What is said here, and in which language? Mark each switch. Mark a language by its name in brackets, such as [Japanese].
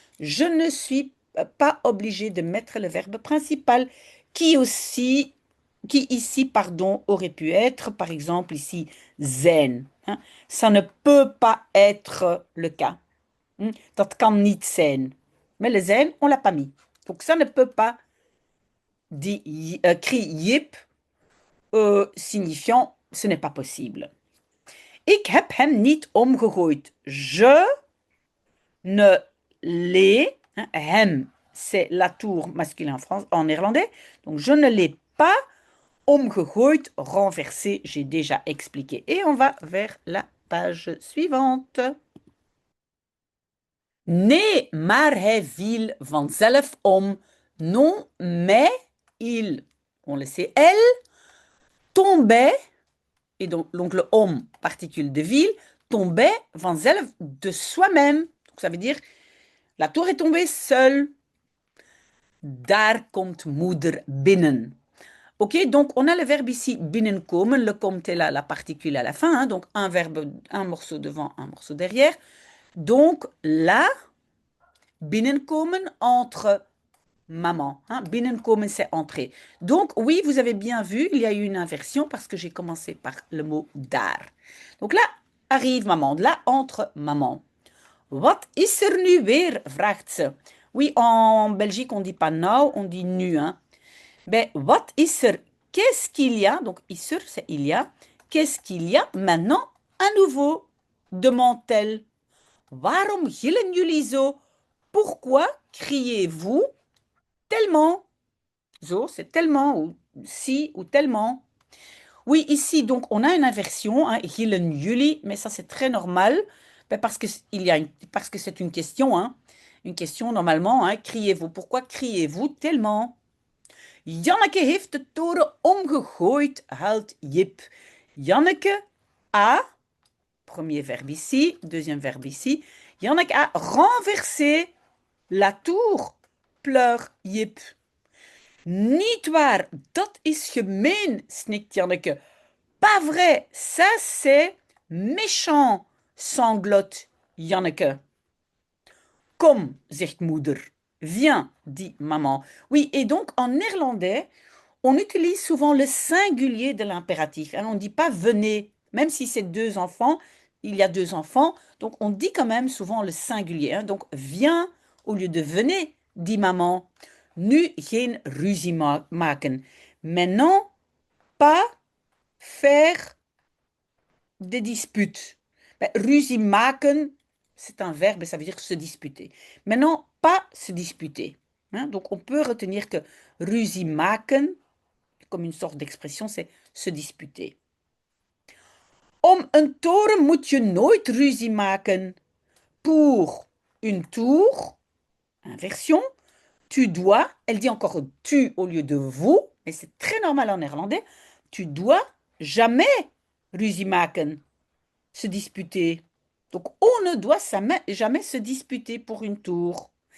[French] Je ne suis pas obligée de mettre le verbe principal qui ici, pardon, aurait pu être, par exemple, ici, zijn. Hein. Ça ne peut pas être le cas. [Dutch] Dat kan niet zijn. [French] Mais le zijn, on l'a pas mis. Donc ça ne peut pas, crie Jip, signifiant ce n'est pas possible. [Dutch] Ik heb hem niet omgegooid. [French] Je ne l'ai, hein, hem, c'est la tour masculin en néerlandais, donc je ne l'ai pas omgegooid, renversé, j'ai déjà expliqué. Et on va vers la page suivante. [Dutch] Nee, maar hij viel vanzelf om. [French] Non, mais il, on le sait, elle, tombait, et donc le om, particule de ville, tombait vanzelf de soi-même. Donc ça veut dire, la tour est tombée seule. [Dutch] Daar komt moeder binnen. [French] Ok, donc on a le verbe ici binnenkomen, le komt est là, la particule à la fin, hein, donc un verbe, un morceau devant, un morceau derrière. Donc là, binnenkomen entre maman. Hein, binnenkomen, c'est entrer. Donc oui, vous avez bien vu, il y a eu une inversion parce que j'ai commencé par le mot daar. Donc là arrive maman, là entre maman. [Dutch] Wat is er nu weer, vraagt ze. [French] Oui, en Belgique, on ne dit pas nou, on dit nu. Hein. Ben, [Dutch] wat is er? [French] Qu'est-ce qu'il y a? Donc, is er, c'est il y a. Qu'est-ce qu'il y a maintenant à nouveau? Demande-t-elle. [Dutch] Waarom gillen jullie zo? [French] Pourquoi criez-vous tellement? Zo, c'est tellement, ou si, ou tellement. Oui, ici, donc, on a une inversion, hein, gillen jullie, mais ça, c'est très normal, ben, parce que c'est une question, hein. Une question, normalement, hein, criez-vous. Pourquoi criez-vous tellement? [Dutch] Janneke heeft de toren omgegooid, huilt Jip. Janneke a, [French] premier verbe ici, deuxième verbe ici. Janneke a renversé la tour, pleure Jip. [Dutch] Niet waar, dat is gemeen, snikt Janneke. [French] Pas vrai, ça c'est méchant, sanglote Janneke. [Dutch] Kom, zegt moeder. [French] Viens, dit maman. Oui, et donc en néerlandais, on utilise souvent le singulier de l'impératif. On ne dit pas venez, même si c'est deux enfants, il y a deux enfants, donc on dit quand même souvent le singulier. Donc viens au lieu de venez, dit maman. [Dutch] Nu geen ruzie maken. [French] Maintenant, pas faire des disputes. Ruzie maken, c'est un verbe et ça veut dire se disputer. Maintenant, pas se disputer. Donc on peut retenir que ruzie maken, comme une sorte d'expression, c'est se disputer. [Dutch] Om een toren moet je nooit ruzie maken. [French] Pour une tour, inversion, tu dois, elle dit encore tu au lieu de vous, mais c'est très normal en néerlandais, tu dois jamais ruzie maken, se disputer. Donc on ne doit jamais se disputer pour une tour.